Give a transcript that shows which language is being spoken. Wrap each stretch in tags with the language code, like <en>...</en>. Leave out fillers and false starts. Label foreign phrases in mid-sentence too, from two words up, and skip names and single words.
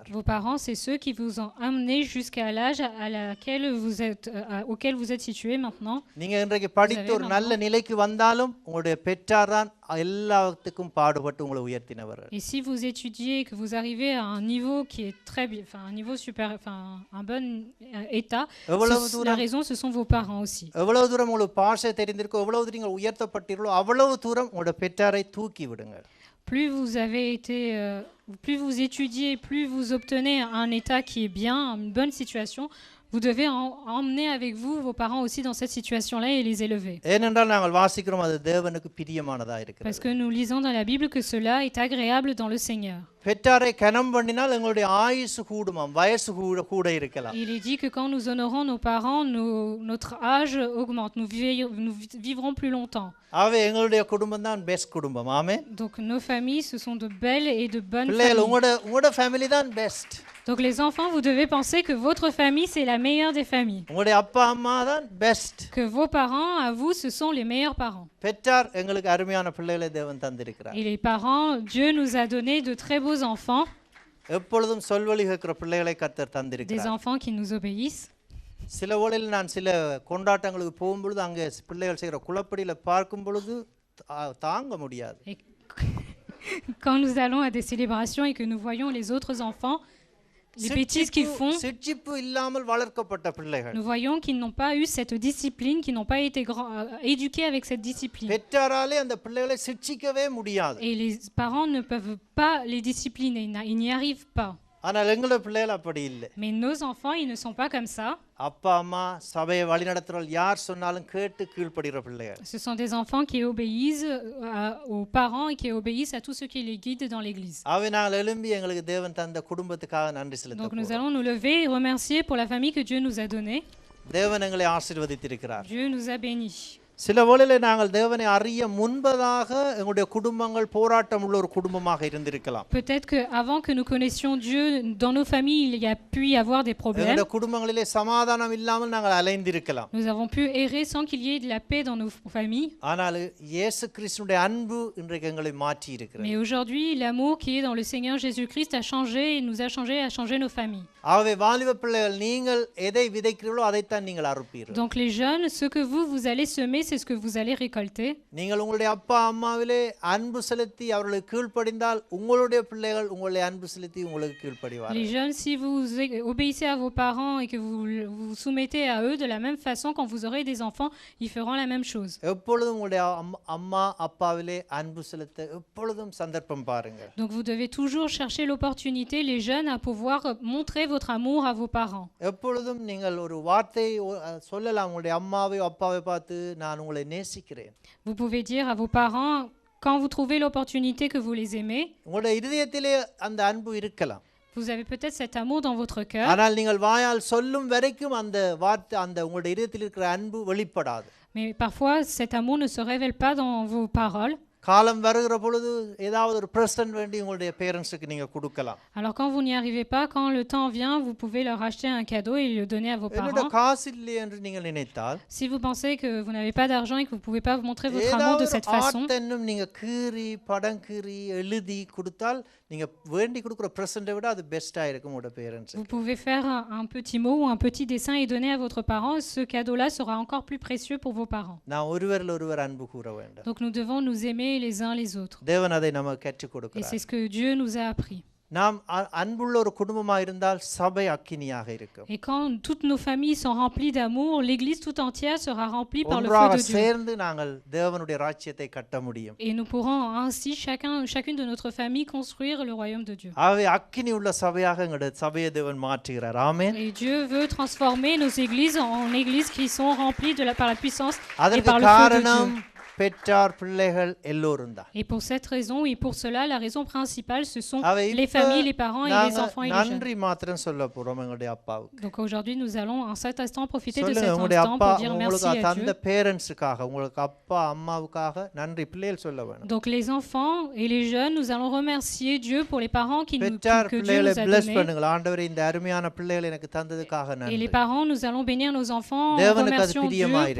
<fr>Vos parents, c'est ceux qui vous ont amené jusqu'à l'âge auquel vous êtes situé maintenant.</fr> <ta>நீங்க இன்றைக்கு படித்து ஒரு நல்ல நிலைக்கு வந்தாலும் உங்களுடைய பெற்றார் தான் எல்லாத்துக்கும் பாடுபட்டு உங்களை உயர்த்தினவர்கள்.</ta> <fr>Et si vous étudiez et que vous arrivez à un niveau qui est très bien, enfin un niveau supérieur, enfin un bon état, la raison ce sont vos parents aussi.</fr> <ta>எவ்வளவு தூரம் உங்களுக்கு பாஷை தெரிந்திருக்கோ, எவ்வளவு தூரம் நீங்கள் உயர்த்தப்பட்டீர்களோ அவ்வளவு தூரம் உங்களுடைய பெற்றாரை தூக்கி விடுங்கள்.</ta> <fr>Plus vous avez été, plus vous étudiez, plus vous obtenez un état qui est bien, une bonne situation, vous devez emmener avec vous vos parents aussi dans cette situation-là et les élever.</fr> <ta>ஏனென்றால் நாங்கள் வாசிக்கிறோம் அது தேவனுக்கு பிரியமானதா இருக்கிறது.</ta> <fr>Parce que nous lisons dans la Bible que cela est agréable dans le Seigneur.</fr> <ta>பெற்றாரை கனம் பண்ணினால் எங்களுடைய ஆயுசு கூடுமாம், வயசு கூட இருக்கலாம்.</ta> <fr>Il est dit que quand nous honorons nos parents, notre âge augmente, nous vivrons plus longtemps.</fr> <ta>ஆவே எங்களுடைய குடும்பம் தான் பெஸ்ட் குடும்பம். ஆமென்.</ta> <fr>Donc nos familles, ce sont de belles et de bonnes</fr> <ta>பிள்ளைகள்</ta> <fr>familles.</fr> <ta>உங்களோட ஃபேமிலி தான் பெஸ்ட்.</ta> <fr>Donc les enfants, vous devez penser que votre famille, c'est la meilleure des familles.</fr> <ta>உங்களுடைய அப்பா அம்மா தான் பெஸ்ட்.</ta> <fr>Que vos parents, à vous, ce sont les meilleurs parents.</fr> <ta>பெற்றார் எங்களுக்கு அருமையான பிள்ளைகளை தேவன் தந்திருக்கிறார்.</ta> <fr>Et les parents, Dieu nous a donné de très beaux enfants,</fr> <ta>எப்பொழுதும் சொல்வழி கேட்கிற பிள்ளைகளை கர்த்தர்</ta> <fr>des</fr> <ta>தந்திருக்கிறார்.</ta> <fr>enfants qui nous obéissent.</fr> <ta>சில வேளையில் நான் சில கொண்டாட்டங்களுக்கு போகும்பொழுது அங்கே பிள்ளைகள் செய்கிற குழப்படியில் பார்க்கும் பொழுது தாங்க முடியாது.</ta> <fr>Et quand nous allons à des célébrations et que nous voyons les autres enfants, les bêtises qu'ils font,</fr> <ta>சிட்சிப்பு இல்லாமல் வளர்க்கப்பட்ட பிள்ளைகள்.</ta> <fr>nous voyons qu'ils n'ont pas eu cette discipline, qu'ils n'ont pas été éduqués avec cette discipline.</fr> <ta>பெற்றாராலே அந்த பிள்ளைகளை சிட்சிக்கவே முடியாது.</ta> <fr>Et les parents ne peuvent pas les discipliner, ils n'y arrivent pas.</fr> <ta>ஆனால் எங்களுடைய பிள்ளைகள் அப்படி இல்லை.</ta> <fr>Mais nos enfants, ils ne sont pas comme ça.</fr> <ta>அப்பா அம்மா சபையை வழிநடத்துறவர்கள் யார் சொன்னாலும் கேட்டு கீழ்ப்படுகிற பிள்ளைகள்.</ta> <fr>Ce sont des enfants qui obéissent aux parents et qui obéissent à tous ceux qui les guident dans l'église.</fr> <ta>அவை நாங்கள் எழும்பி எங்களுக்கு தேவன் தந்த குடும்பத்துக்காக நன்றி செலுத்த</ta> <fr>Donc nous allons nous lever et remercier pour la famille que Dieu nous a donnée.</fr> <ta>தேவன் எங்களை ஆசீர்வதித்திருக்கிறார்.</ta> <fr>Dieu nous a bénis.</fr> <ta>சில வேளையில் நாங்கள் தேவனை அறிய முன்பதாக எங்களுடைய குடும்பங்கள் போராட்டம் உள்ள ஒரு குடும்பமாக இருந்திருக்கலாம்.</ta> <fr>Peut-être que avant que nous connaissions Dieu, dans nos familles, il y a pu y avoir des problèmes.</fr> <ta>எங்களுடைய குடும்பங்களிலே சமாதானம் இல்லாமல் நாங்கள் அலைந்திருக்கலாம்.</ta> <fr>Nous avons pu errer sans qu'il y ait de la paix dans nos familles.</fr> <ta>ஆனால் இயேசு கிறிஸ்துவினுடைய அன்பு இன்றைக்கு எங்களை மாற்றி இருக்கிறது.</ta> <fr>Mais aujourd'hui, l'amour qui est dans le Seigneur Jésus-Christ a changé et nous a changé nos familles.</fr> <ta>ஆகவே வாலிப பிள்ளைகள் நீங்கள் எதை விதைக்கிறீர்களோ அதைத்தான் நீங்கள் அறுப்பீர்கள்.</ta> <fr>Donc les jeunes, ce que vous allez semer, c'est ce que vous allez récolter.</fr> <ta>நீங்கள் உங்களுடைய அப்பா அம்மாவிலே அன்பு செலுத்தி அவர்களுக்கு கீழ்ப்படிந்தால் உங்களுடைய பிள்ளைகள் உங்களை அன்பு செலுத்தி உங்களுக்கு கீழ்ப்படிவார்கள்.</ta> <fr>Les jeunes, si vous obéissez à vos parents et que vous vous soumettez à eux de la même façon, quand vous aurez des enfants, ils feront la même chose.</fr> <ta>எப்பொழுதும் உங்களுடைய அம்மா அப்பாவிலே அன்பு செலுத்த எப்பொழுதும் சந்தர்ப்பம் பாருங்கள்.</ta> <fr>Donc vous devez toujours chercher l'opportunité, les jeunes, à pouvoir montrer votre amour à vos parents.</fr> <ta>எப்பொழுதும் நீங்கள் ஒரு வார்த்தை சொல்லலாம் உங்களுடைய அம்மாவை அப்பாவை பார்த்து நான் உங்களை நேசிக்கிறேன்.</ta> <fr>Vous pouvez dire à vos parents, quand vous trouvez l'opportunité que vous les aimez,</fr> <ta>உங்களுடைய இதயத்திலே அந்த அன்பு இருக்கலாம்.</ta> <fr>vous avez peut-être cet amour dans votre cœur.</fr> <ta>ஆனால் நீங்கள் வாயால் சொல்லும் வரைக்கும் அந்த வார்த்தை அந்த உங்களுடைய இதயத்தில் இருக்கிற அன்பு வெளிப்படாது.</ta> <fr>Mais parfois, cet amour ne se révèle pas dans vos paroles.</fr> <ta>காலம் வருகிற பொழுது ஏதாவது ஒரு பிரசன்ட் வேண்டி உங்களுடைய பேரண்ட்ஸுக்கு நீங்க கொடுக்கலாம்.</ta> <fr>Alors quand vous n'y arrivez pas, quand le temps vient, vous pouvez leur acheter un cadeau et le donner à vos</fr> <ta>என்னோட</ta> <fr>parents.</fr> <ta>காசு இல்லை என்று நீங்கள் நினைத்தால்</ta> <fr>Si vous pensez que vous n'avez pas d'argent et que vous ne pouvez pas montrer votre amour de cette façon,</fr> <ta>ஏதாவது நீங்க கீறி படம் கீறி எழுதி கொடுத்தால் நீங்க வேண்டி கொடுக்கிற பிரசன்ட்டை விட அது பெஸ்டா இருக்கும் உங்களுடைய பேரண்ட்ஸ்.</ta> <fr>vous pouvez faire un petit mot ou un petit dessin et donner à votre parent. Ce cadeau-là sera encore plus précieux pour vos parents.</fr> <ta>நான் ஒருவரில் ஒருவர் அன்பு கூற வேண்டும்.</ta> <fr>Donc nous devons nous aimer les uns les autres.</fr> <ta>தேவன் அதை நமக்கு கற்றுக்</ta> <fr>Et</fr> <ta>கொடுக்கிறார்.</ta> <fr>c'est ce que Dieu nous a appris.</fr> <ta>நாம் அன்புள்ள ஒரு குடும்பமாக இருந்தால் சபை அக்கினியாக இருக்கும்.</ta> <fr>Et quand toutes nos familles sont remplies d'amour, l'église tout entière sera remplie par le feu</fr> <ta>ஒன்றாக</ta> <fr>de Dieu.</fr> <ta>சேர்ந்து நாங்கள் தேவனுடைய ராஜ்யத்தை கட்ட முடியும்.</ta> <fr>Et nous pourrons ainsi chacune de notre famille construire le royaume de Dieu.</fr> <ta>ஆகவே அக்கினி உள்ள சபையாக எங்களுடைய சபையை தேவன் மாற்றுகிறார். ஆமென்.</ta> <fr>Et Dieu veut transformer nos églises en églises qui sont remplies par la puissance et</fr> <ta>அதற்கு</ta> <fr>par le feu de</fr> <ta>காரணம்</ta> <fr>Dieu.</fr> <ta>பெற்றார் பிள்ளைகள் எல்லோரும் தான்.</ta> <fr>Et pour cette raison et pour cela, la raison principale, ce sont</fr> <ta>ஆகவே</ta> <fr>les</fr> <ta>இப்ப</ta> <fr>familles, les parents et les enfants et les jeunes.</fr> <ta>நன்றி மாத்திரம் சொல்ல போறோம் எங்களுடைய அப்பாவுக்கு.</ta> <fr>Donc aujourd'hui, nous allons en cet instant profiter de</fr> <ta>சொல்லுங்க</ta> <fr>cet</fr> <ta>உங்களுடைய</ta> <fr>instant</fr> <ta>அப்பா</ta> <fr>pour dire merci</fr> <ta>உங்களுக்கு</ta> <fr>à</fr> <ta>தந்த</ta> <fr>Dieu.</fr> <ta>பேரண்ட்ஸுக்காக உங்களுக்கு அப்பா அம்மாவுக்காக நன்றி பிள்ளைகள் சொல்ல வேணும்.</ta> <fr>Donc les enfants et les jeunes, nous allons remercier Dieu pour les parents que Dieu</fr> <ta>பிள்ளைகளை</ta> <fr>nous a</fr> <ta>bless</ta> <fr>donnés.</fr> <ta>பண்ணுங்க. ஆண்டவரே இந்த அருமையான பிள்ளைகளை எனக்கு தந்ததுக்காக</ta> <fr>Et</fr> <ta>நன்றி.</ta> <fr>les parents, nous allons bénir nos enfants en</fr> <ta>தேவனுக்கு அது</ta> <fr>remerciant Dieu</fr> <ta>பிரியமாயிருக்கு.</ta>